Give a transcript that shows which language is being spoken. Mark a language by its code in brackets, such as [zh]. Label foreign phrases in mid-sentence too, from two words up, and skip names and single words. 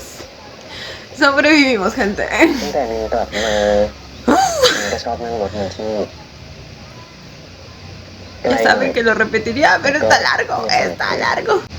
[es] Sobrevivimos, gente. [th] ตั้งแต่มีกลับมาผมก็ชอบนั่งรถมาที่ [es] Ya saben que lo repetiría, pero está largo, está largo.